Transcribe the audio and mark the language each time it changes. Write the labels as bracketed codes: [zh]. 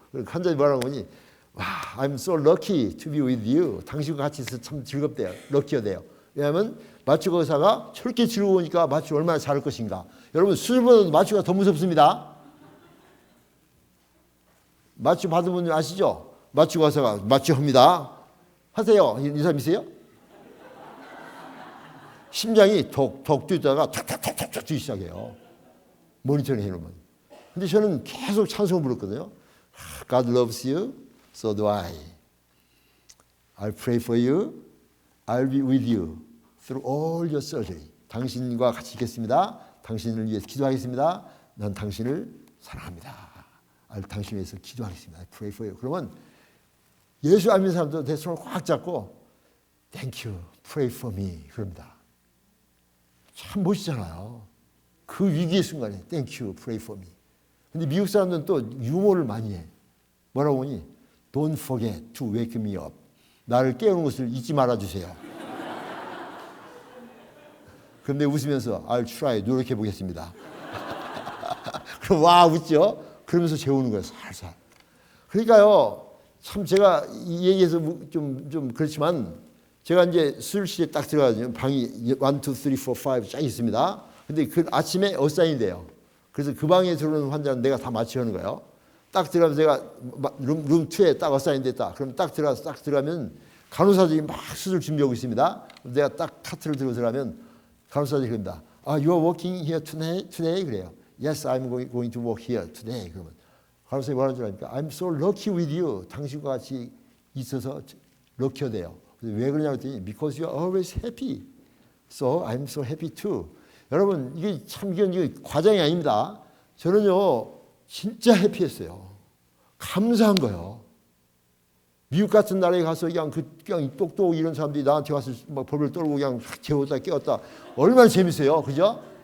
[ko] 환자들이 뭐라고 하니 와, [en] I'm so lucky to be with you. [ko] 당신과 같이 있어서 참 즐겁대요. 럭키어대요. 왜냐하면 마취과 의사가 저렇게 즐거우니까 마취 얼마나 잘할 것인가. 여러분 수술보다도 마취가 더 무섭습니다. 마취 받은 분들 아시죠? 마취과 의사가 마취합니다. 하세요. 이 사람이세요? 심장이 톡톡 뛰다가 탁탁탁탁 뛰기 시작해요. 모니터링 해놓으면. 근데 저는 계속 찬송을 불렀거든요. [en] God loves you, so do I. I'll pray for you. I'll be with you through all your surgery. [ko] 당신과 같이 있겠습니다. 당신을 위해서 기도하겠습니다. 난 당신을 사랑합니다. 당신을 위해서 기도하겠습니다. [en] I pray for you. [ko] 그러면 예수 안 믿는 사람도 내 손을 꽉 잡고 [en] Thank you, pray for me. [ko] 그럽니다. 참 멋있잖아요. 그 위기의 순간에 [en] Thank you, pray for me. [ko] 근데 미국 사람들은 또 유머를 많이 해. 뭐라고 하니? [en] Don't forget to wake me up. [ko] 나를 깨우는 것을 잊지 말아주세요. 그런데 웃으면서 [en] I'll try, [ko] 노력해 보겠습니다. 그럼 와 웃죠? 그러면서 재우는 거예요. 살살. 그러니까요. 참 제가 이 얘기해서 좀 그렇지만 제가 이제 수술실에 딱 들어가거든요. 방이 1, 2, 3, 4, 5 쫙 있습니다. 근데 그 아침에 어사인이 돼요. 그래서 그 방에 들어오는 환자는 내가 다 마취하는 거예요. 딱 들어가면 제가 룸 2에 딱 어사인 됐다. 그럼 딱 들어가면 간호사들이 막 수술 준비하고 있습니다. 내가 딱 카트를 들고 들어가면 간호사들이 그럽니다. [en] You are working here today? [ko] 그래요. [en] Yes, I'm going to work here today. [ko] 그러면 간호사들이 뭐라는 줄 아닙니까? [en] I'm so lucky with you. [ko] 당신과 같이 있어서 럭키어돼요. 왜 그러냐고 했더니 [en] Because you are always happy. So I'm so happy too. [ko] 여러분 이게 참 이게 과장이 아닙니다. 저는요 진짜 해피했어요. 감사한 거예요. 미국 같은 나라에 가서 그냥 똑똑 이런 사람들이 나한테 와서 막 벌벌 떨고 그냥 재웠다 깨웠다 얼마나 재밌어요, 그죠?